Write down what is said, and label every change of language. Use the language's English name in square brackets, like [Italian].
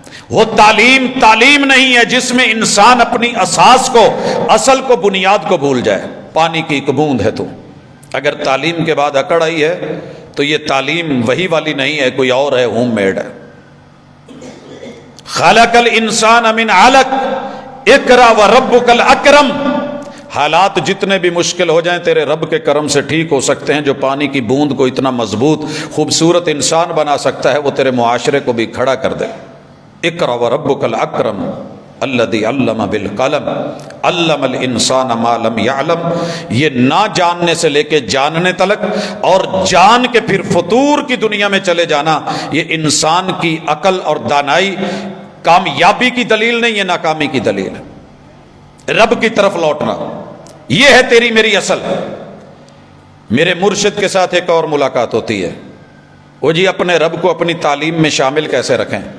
[Urdu] وہ تعلیم نہیں ہے جس میں انسان اپنی اساس کو، اصل کو، بنیاد کو بھول جائے۔ پانی کی ایک بوند ہے تو اگر تعلیم کے بعد اکڑ آئی ہے تو یہ تعلیم وہی والی نہیں ہے، کوئی اور ہے، ہوم میڈ ہے۔ [Arabic] خلق الانسان من علق اقرا وربک الاکرم، [Urdu] حالات جتنے بھی مشکل ہو جائیں تیرے رب کے کرم سے ٹھیک ہو سکتے ہیں. جو پانی کی بوند کو اتنا مضبوط خوبصورت انسان بنا سکتا ہے وہ تیرے معاشرے کو بھی کھڑا کر دے. [Arabic] اقرأ وربک الاکرم الذی علم بالقلم علم الانسان ما لم یعلم. [Urdu] یہ نہ جاننے سے لے کے جاننے تلک اور جان کے پھر فطور کی دنیا میں چلے جانا، یہ انسان کی عقل اور دانائی کامیابی کی دلیل نہیں، یہ ناکامی کی دلیل ہے. رب کی طرف لوٹنا یہ ہے تیری میری اصل. میرے مرشد کے ساتھ ایک اور ملاقات ہوتی ہے، وہ جی اپنے رب کو اپنی تعلیم میں شامل کیسے رکھیں.